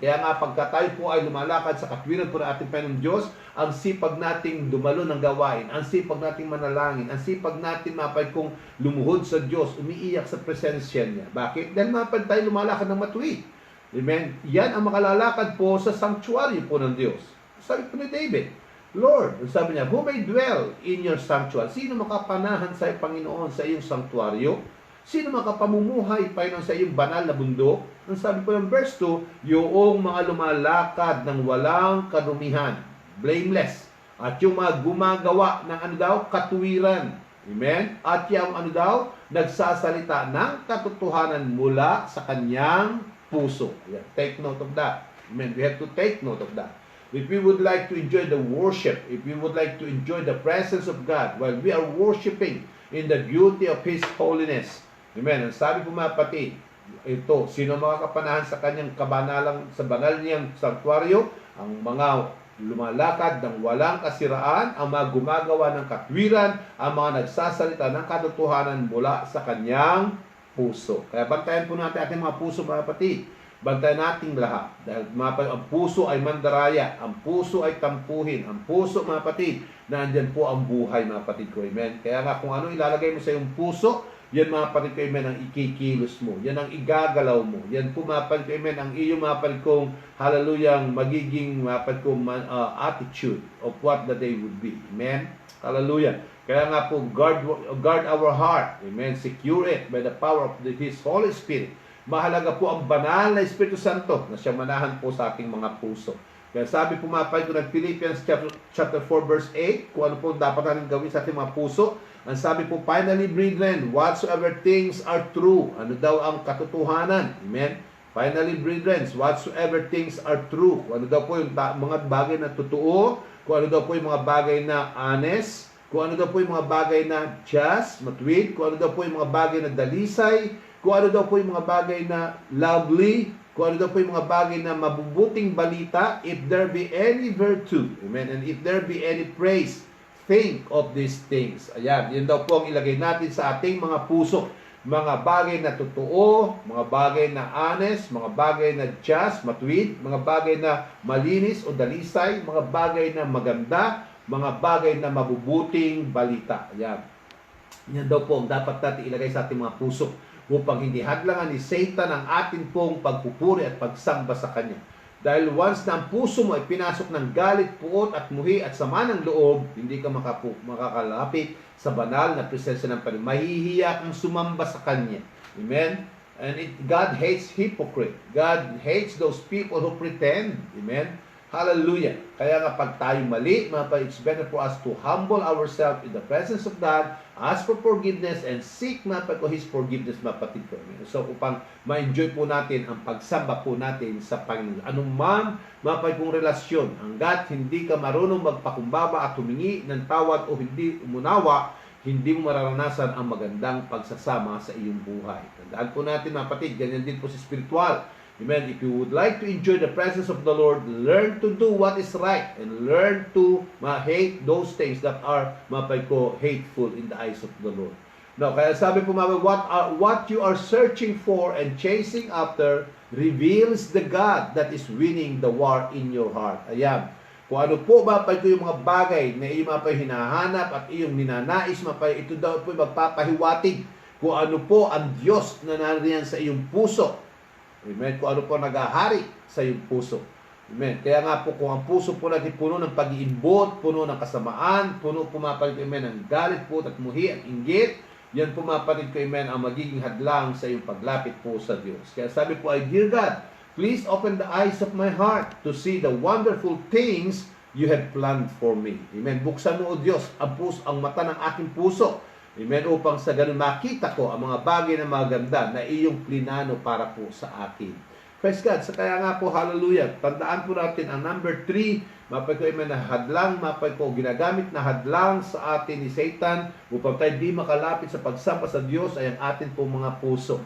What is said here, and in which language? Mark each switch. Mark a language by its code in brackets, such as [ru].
[tl] Kaya nga pagka tayo po ay lumalakad sa katwiran po ng ating Panginoong Diyos, ang sipag nating dumalo ng gawain, ang sipag nating manalangin, ang sipag natin, mga kapatid, kung lumuhod sa Diyos, umiiyak sa presensya niya. Bakit? Dahil, mga kapatid, tayo lumalakad ng matuwid. Amen. Yan ang makalalakad po sa sanctuary po ng Diyos. Sabi po ni David, [en] Lord, [tl] sabi niya, [en] who may dwell in your sanctuary? [tl] Sino makapanahan sa Panginoon sa iyong sanctuaryo? Sino makapamumuhay, Panginoon, sa iyong banal na bundok? Ang sabi po ng verse 2, yung mga lumalakad ng walang karumihan, blameless, at yung mga gumagawa ng ano daw, katuwiran. Amen? At yung ano daw, nagsasalita ng katotohanan mula sa kanyang puso. Ayan. [en] Take note of that. Amen? We have to take note of that. If we would like to enjoy the worship, if we would like to enjoy the presence of God while we are worshiping in the beauty of His holiness. Amen. [tl] Ang sabi po, mga kapatid, ito, sino makakapanahan sa kanyang kabanalang, sa banal niyang sanctuaryo? Ang mga lumalakad ng walang kasiraan, ang mga gumagawa ng katwiran, ang mga nagsasalita ng katotohanan mula sa kanyang puso. Kaya bantayan po natin ating mga puso, mga kapatid. Bantayan nating lahat. Dahil ang puso ay mandaraya, ang puso ay tampuhin, ang puso, mga kapatid, na andyan po ang buhay, mga kapatid ko. Amen. Kaya nga kung ano ilalagay mo sa iyong puso, yan, mga kapatid ko, amen, ang ikikilos mo. Yan ang igagalaw mo. Yan po, mga kapatid ko, amen, ang iyong, mga kapatid kong, hallelujah, magiging, mga kapatid kong [en] attitude of what the day would be. [tl] Amen. Hallelujah. Kaya nga po, [en] guard our heart. [tl] Amen. [en] Secure it by the power of His Holy Spirit. [tl] Mahalaga po ang banal na Espiritu Santo na siyang manahan po sa ating mga puso. Kaya sabi po, mga kapatid ko, ng Philippians chapter 4 verse 8, kung ano po dapat natin gawin sa ating mga puso. Ang sabi po, [en] finally, brethren, whatsoever things are true. [tl] Ano daw ang katotohanan? Amen? [en] Finally, brethren, whatsoever things are true. [tl] Kung ano daw po yung mga bagay na totoo, kung ano daw po yung mga bagay na honest, kung ano daw po yung mga bagay na just, matuwid, kung ano daw po yung mga bagay na dalisay, kung ano daw po yung mga bagay na lovely, kung ano daw po yung mga bagay na mabubuting balita, [en] if there be any virtue, amen, and if there be any praise, think of these things. [tl] Ayan, yun daw po ang ilagay natin sa ating mga puso. mga bagay na totoo, mga bagay na honest, mga bagay na just, matuwid, mga bagay na malinis o dalisay, mga bagay na maganda, mga bagay na mabubuting balita. Yan. Yan daw po ang dapat natin ilagay sa ating mga puso upang hindi hadlangan ni Satan ang atin pong pagpupuri at pagsamba sa Kanya. Dahil once na ang puso mo ay pinasok ng galit, puot at muhi at sama ng loob, hindi ka makakalapit sa banal na presensya ng Panginoon. Mahihiya kang sumamba sa Kanya. Amen? [en] And God hates hypocrite. God hates those people who pretend. Amen? Hallelujah. [tl] Kaya nga pag tayo mali, [en] it's better for us to humble ourselves in the presence of God, ask for forgiveness, and seek His forgiveness, [tl] mapatid ko. So upang ma-enjoy po natin ang pagsamba po natin sa Panginoon. Anong man kong relasyon, hanggat hindi ka marunong magpakumbaba at humingi ng tawad o hindi umunawa, hindi mo mararanasan ang magandang pagsasama sa iyong buhay. Tandaan po natin, mapatid, ganyan din po sa spiritual. Amen. [en] If you would like to enjoy the presence of the Lord, learn to do what is right and learn to hate those things that are hateful in the eyes of the Lord. Now, [tl] kaya sabi po [en] what you are searching for and chasing after reveals the God that is winning the war in your heart. [tl] Ayan. Kung ano po yung mga bagay na iyong hinahanap at iyong ninanais, ito daw po magpapahiwatig kung ano po ang Diyos na nariyan sa iyong puso. Amen. Kung ano po nag-ahari sa iyong puso. Amen. Kaya nga po kung ang puso po natin puno ng pag-iimbot, puno ng kasamaan, puno pumapalit ko, amen, ng galit po at muhi at inggit, yan pumapalit ko, amen, ang magiging hadlang sa iyong paglapit po sa Diyos. Kaya sabi po ay, [en] Dear God, please open the eyes of my heart to see the wonderful things you have planned for me. Amen. [tl] Buksan mo, O Diyos, ang mata ng aking puso. Amen. Upang sa ganun makita ko ang mga bagay na maganda na iyong plinano para po sa akin. Praise God. So kaya nga po, hallelujah. Tandaan po natin ang number 3, amen, na hadlang, ginagamit na hadlang sa atin ni Satan upang tayo di makalapit sa pagsamba sa Diyos ay ang atin po mga puso.